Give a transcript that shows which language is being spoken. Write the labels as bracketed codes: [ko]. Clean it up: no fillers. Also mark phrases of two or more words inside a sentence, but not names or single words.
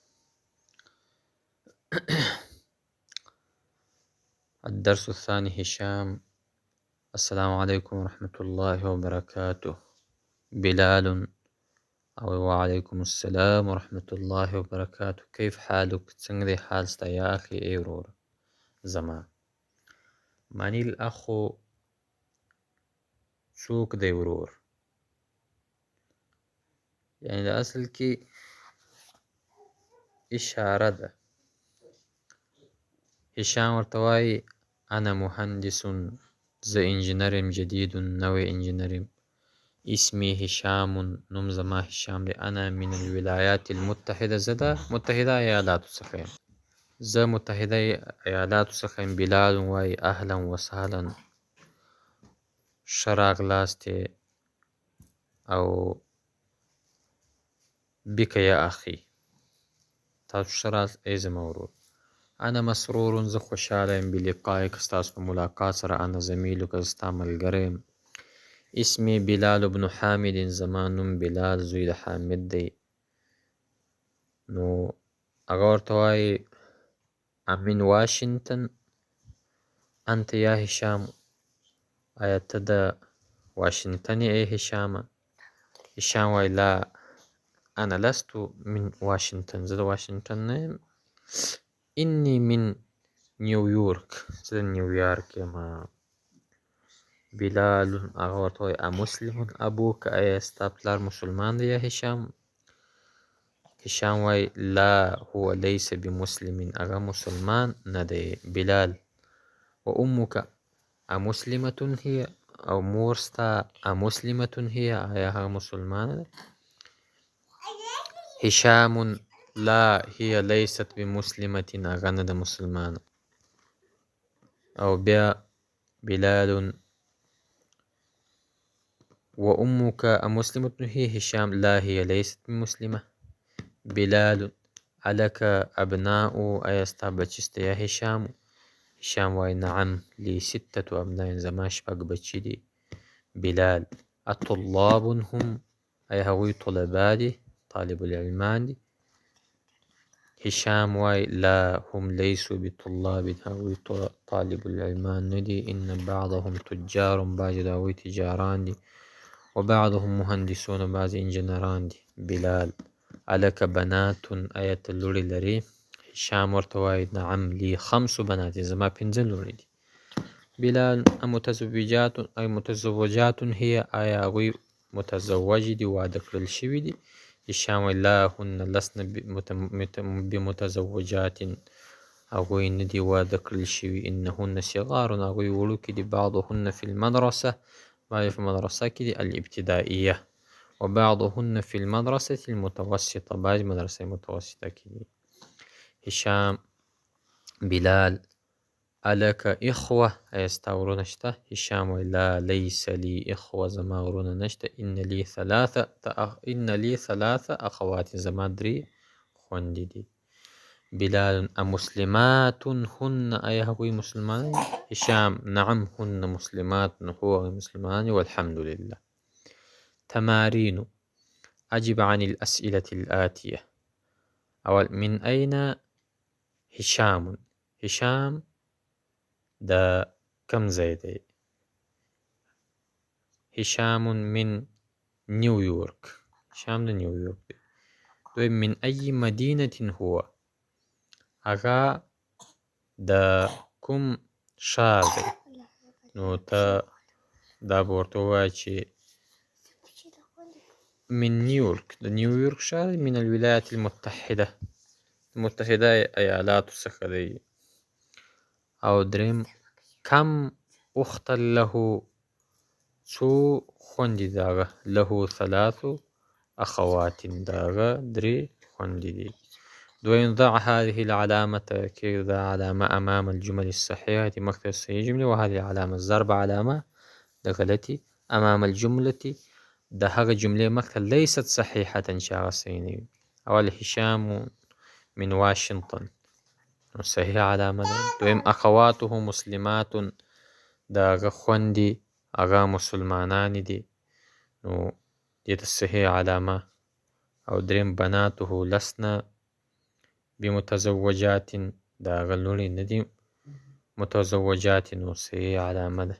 [ar] الدرس الثاني هشام. السلام عليكم ورحمة الله وبركاته. بلال. وعليكم السلام ورحمة الله وبركاته. كيف حالك؟ [ps] څنګه حال ستا [ar] يا أخي [ps] اي ورور زما؟ [ar] معنی الأخو [ps] څوک دی ورور؟ یعنی د اصل کې اشاره ده. هشام ورته وایي [ar] انا مهندس، [ps] زه انجینر یم، جدید نوی انجینر یم. [ar] اسمي هشام، [ps] نوم زما هشام دی. [ar] انا من الولایات المتحده، [ps] زه د متحده ایالاتو څخه یم. زه متحده ایالاتو څخه یم. بلال وایي [ar] اهلا وسهلا، [ps] ښه راغلاستې او بک [ar] یا اخي، [ps] تاسو ښه راست ای زما ورور. [ar] انا مسرور، [ps] زه خوشحاله یم. بلقایک، ستاسو په ملاقات سره. [ar] انا زمیلک، [ps] زه ستا ملګری یم. [ar] اسمي بلال بن حامد، [ps] زما نوم بلال زوی د حامد دی. نو هغه ورته وایي [ar] امن واشنګټن انت یا هشام، [ps] آیا ته د واشنګټن یې ای هشامه؟ هشام وایي [ar] لا انا لست من واشنګټن، [ps] زه د واشنګټن نه یم. [ar] اني من نیویورک، [ps] زه د نیویارک یم. بلال هغه ورته وایي [ar] امسلم ابوک، [ps] آیا ستا پلار مسلمان دی یا هشام؟ [ar] هشام وایي لا هو لیس بمسلم، [ps] هغه مسلمان نه دی. بلال [ar] و امک امسلمة هي، [ps] او مور ستا [ar] امسلمة هي، [ps] آیا هغه مسلمانه ده؟ هشام [ar] لا هي لیست بمسلمة، [ps] هغه نه ده مسلمانه. او بیا [ar] بلال و امك امسلمة هي، هشام لا هي لیست بمسلمة. [ps] بلال [ar] الک ابناء، [ps] آیا ستا بچي سته یا هشام؟ [ar] هشام وایي نعم لی ستة ابناء، [ps] زما شپږ بچي دي. بلال [ar] اطلاب هم، [ps] آیا هغوی طلبا دي، طالب العلمان دي؟ هشام وایي [ar] لا هم لیسوا بطلاب، [ps] هغوی طالب العلمان نه دي. [ar] ان بعضهم تجار، [ps] بعضې د هغوی تجاران دي. [ar] و بعضهم مهندسون، [ps] بعضې انجینران دي. بلال [ar] الک بنات، [ps] آیا ته لوڼې لرې؟ [ar] هشام ورته وایي نعم لی خمس بنات، [ps] زما پنځه لوڼې دي. بلال [ar] متزوجات، ای متزوجات هي، [ps] آیا هغوی متزوجې دي، واده کړل شوي دي؟ هشام وایي [ar] لا هن لسن بمتزوجات، [ps] هغوی نه دي واده کړل شوي. [ar] انهن صغار، [ps] هغوی وړوکي دي. [ar] بعضهن فی المدرسه، [ps] بعضې په مدرسه کې دي الابتدائیه. [ar] و بعضهن فی المدرسة المتوسطه، [ps] بعضې مدرسه متوسطه کې دي. هشام بلال [ar] الک اخوه، [ps] آیا ستا ورونه شته؟ هشام وایي [ar] لا لیس لی اخوه، [ps] زما ورونه نشته. [ar] ان لی ثلاثه اخوات، [ps] زما درې خویندې دي. بلال [ar] امسلمات هن، [ps] آیا هغوی مسلمان دي؟ هشام [ar] نعم هن مسلمات، [ps] هو هغوی مسلمان دي [ar] والحمد لله. تمارين أجب عن الأسئلة الآتية. أول، من أين هشام؟ [ps] هشام دا کم ځای دی؟ [ar] هشام من نيويورك، [ps] هشام د نیویورک دی. دویم، [ar] من أي مدينة هو؟ [ps] هغه د کوم ښار دی؟ نو ته دا به ورته ووایه چې [ar] من نیویورک، [ps] د نیویورک ښار [ar] من الولایات المتحده، [ps] متحده ایالاتو څخه دی. او دریم، [ar] کم اختا له، [ps] څو خویندې د هغه؟ [ar] له ثلاث اخوات، [ps] د هغه درې خویندې دي. دویم، [ar] ضع هذه العلامة، [ps] کږده علامه [ar] امام الجمل الصحيحة، [ps] مخکې د صحیح جملې. [ar] وهذه العلامه ضرب [ps] علامه د غلطي. [ar] امام الجملة، [ps] د هغه جملې مخته. [ar] لیست صحیحة، [ps] چې هغه صحیح نه وي. اول، [ar] هشام من واشنطن، [ps] نو صحیح علامه ده. دویم [ar] اخواته مسلمات، [ps] دا هغه خوندې هغه مسلمانانې دي، نو دې ته صحیح علامه. او دریم [ar] بناته لسنا بمتزوجات، [ps] دا هغه لوڼې نه دي متزوجات، نو صحیح علامه ده.